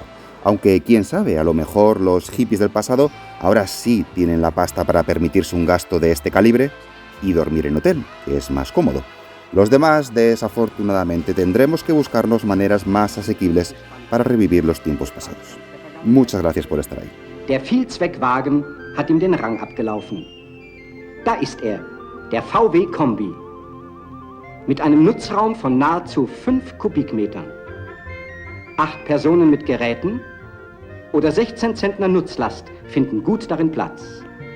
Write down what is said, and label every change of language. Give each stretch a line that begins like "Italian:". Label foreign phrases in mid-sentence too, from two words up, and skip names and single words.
Spanish: Aunque, quién sabe, a lo mejor los hippies del pasado ahora sí tienen la pasta para permitirse un gasto de este calibre y dormir en hotel, que es más cómodo. Los demás, desafortunadamente, tendremos que buscarnos maneras más asequibles para revivir los tiempos pasados. Muchas gracias por estar ahí.
German: Der Vielzweckwagen hat ihm den Rang abgelaufen. Da ist er, der VW Kombi. Mit einem Nutzraum von nahezu 5 Kubikmetern. 8 Personen mit Geräten oder 16 Zentner Nutzlast finden gut darin Platz.